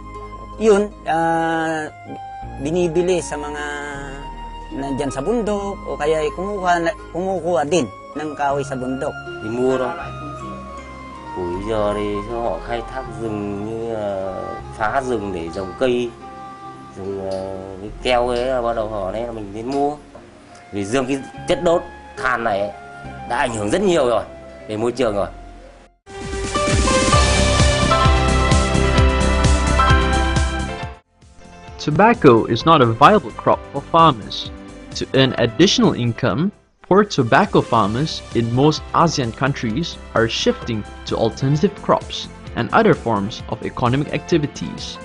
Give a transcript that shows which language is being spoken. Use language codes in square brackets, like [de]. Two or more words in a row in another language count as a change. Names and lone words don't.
[tl] Yun, binibili sa mga nandyan sa bundok o kaya kumukuha din ng kahoy sa bundok. [vi] Thì mua thôi. Củi giờ thì cho họ khai thác rừng như phá rừng để trồng cây, rừng cái keo ấy bắt đầu họ đấy là mình đến mua. Vì riêng cái chất đốt than này ấy, đã ảnh hưởng rất nhiều rồi về môi trường rồi. [en] Tobacco is not a viable crop for farmers. To earn additional income, poor tobacco farmers in most ASEAN countries are shifting to alternative crops and other forms of economic activities.